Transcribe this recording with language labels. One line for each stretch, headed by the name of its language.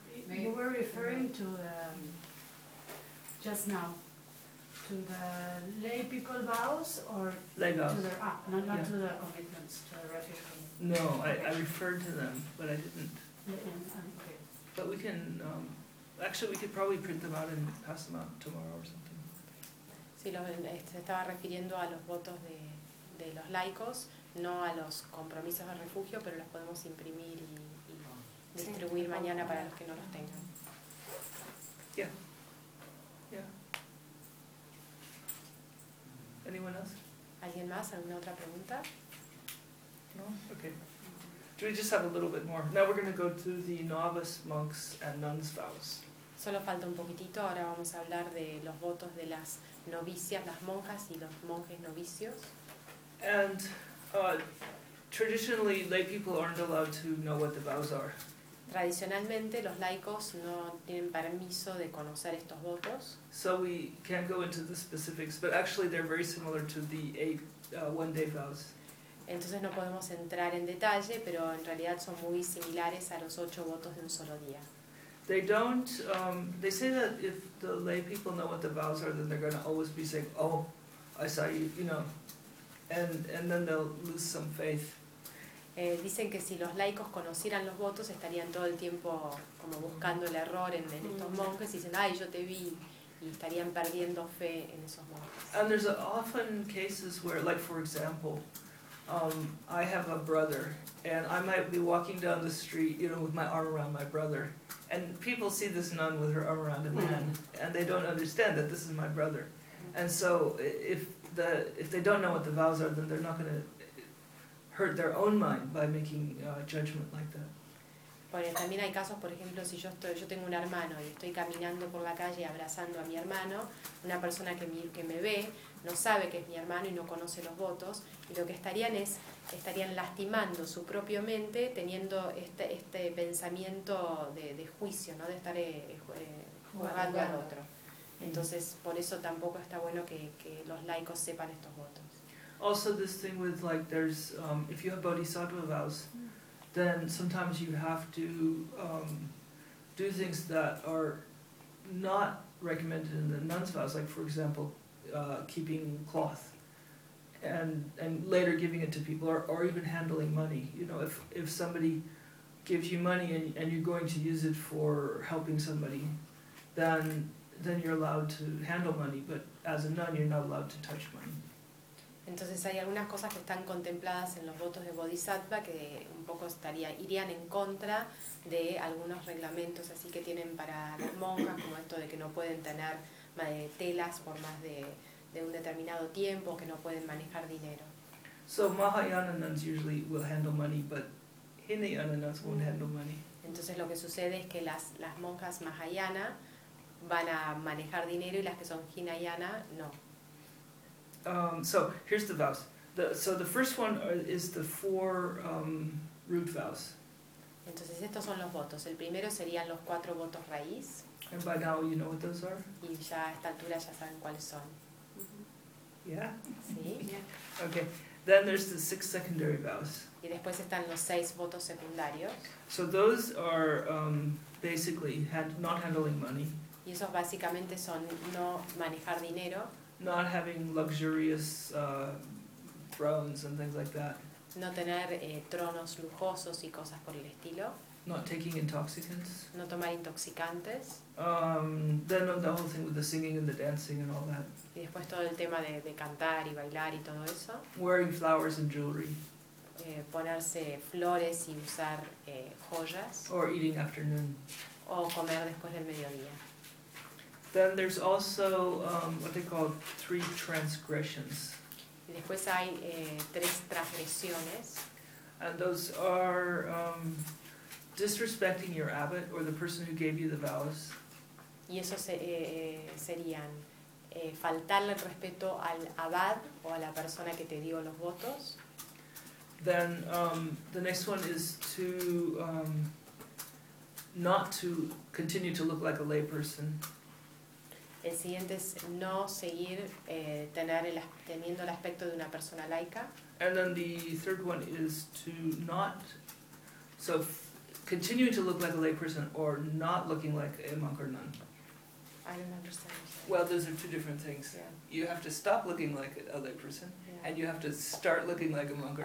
English: You were referring to just now to the lay people vows or lay vows. To the commitments to the refuge. No, I referred to them, but I didn't. Okay. But we can, actually, we could probably print them out and pass them out tomorrow or something.
Spanish: Sí, se estaba refiriendo a los votos de los laicos, no a los compromisos de refugio, pero los podemos imprimir y distribuir mañana para los que no los tengan.
English: Yeah. Anyone else?
Spanish: ¿Alguien más? ¿Alguna otra pregunta?
English: No? Okay. Do we just have a little bit more? Now we're going to go to the novice monks and nuns' vows.
Spanish: Solo falta un poquitito. Ahora vamos a hablar de los votos de las novicias, las monjas y los monjes novicios.
English: And traditionally, lay people aren't allowed to know what the vows are.
Spanish: Tradicionalmente, los laicos no tienen permiso de conocer estos votos.
English: So we can't go into the specifics, but actually they're very similar to the 8 one-day vows.
Spanish: Entonces no podemos entrar en detalle, pero en realidad son muy similares a los 8 votos de un solo día.
English: They don't, they say that if the lay people know what the vows are, then they're going to always be saying, oh, I saw you, you know, and then they'll lose some faith.
Spanish: Dicen que si los laicos conocieran los votos, estarían todo el tiempo como buscando el error en estos monjes y dicen, ay, yo te vi. Y estarían perdiendo fe en esos monjes.
English: And there's often cases where, like for example, I have a brother, and I might be walking down the street, you know, with my arm around my brother, and people see this nun with her arm around a man, and they don't understand that this is my brother. And so if they don't know what the vows are, then they're not going to hurt their own mind by making judgment like that.
Spanish: Bueno, también hay casos, por ejemplo, si yo tengo un hermano y estoy caminando por la calle abrazando a mi hermano, una persona que me ve no sabe que es mi hermano y no conoce los votos, y lo que estarían lastimando su propio mente teniendo este pensamiento de juicio, ¿no? De estar jugando al otro. Entonces, por eso tampoco está bueno que los laicos sepan estos votos.
English: Also this thing with like there's if you have bodhisattva vows, then sometimes you have to do things that are not recommended in the nun's vows, like for example, keeping cloth and later giving it to people or even handling money. You know, if somebody gives you money and you're going to use it for helping somebody, then you're allowed to handle money, but as a nun you're not allowed to touch money.
Spanish: Entonces hay algunas cosas que están contempladas en los votos de Bodhisattva que un poco irían en contra de algunos reglamentos así que tienen para las monjas, como esto de que no pueden tener telas por más de un determinado tiempo, que no pueden manejar dinero.
English: So Mahayana nuns usually will handle money, but Hinayana nuns won't handle money.
Spanish: Entonces lo que sucede es que las monjas Mahayana van a manejar dinero y las que son Hinayana no.
English: So here's the vows. The first one is the four root vows.
Spanish: Entonces estos son los votos. El primero serían los cuatro votos raíz.
English: And by now you know what those are.
Spanish: Y ya a esta altura ya saben cuáles son.
English: Yeah.
Spanish: Sí.
English: Okay. Then there's the six secondary vows.
Spanish: Y después están los seis votos secundarios.
English: So those are basically not handling money.
Spanish: Y esos básicamente son no manejar dinero.
English: Not having luxurious thrones and things like that.
Spanish: No tener tronos lujosos y cosas por el estilo.
English: Not taking intoxicants.
Spanish: No tomar intoxicantes.
English: Then the whole thing with the singing and the dancing and all that.
Spanish: Y después todo el tema de cantar y bailar y todo eso.
English: Wearing flowers and jewelry.
Spanish: Ponerse flores y usar joyas.
English: Or eating afternoon.
Spanish: O comer después del mediodía.
English: Then there's also what they call three transgressions.
Spanish: Y después hay tres transgresiones.
English: And those are disrespecting your abbot or the person who gave you the vows.
Spanish: Y eso serían faltarle el respeto al abad o a la persona que te dio los votos.
English: Then the next one is to not to continue to look like a lay person.
Spanish: El siguiente es no seguir teniendo el aspecto de una persona laica.
English: And then the third one is to not, so continuing to look like a lay person or not looking like a monk or nun. I don't understand. Well, those are two different things. Yeah. You have to stop looking like a lay person, yeah, and you have to start looking like a monk or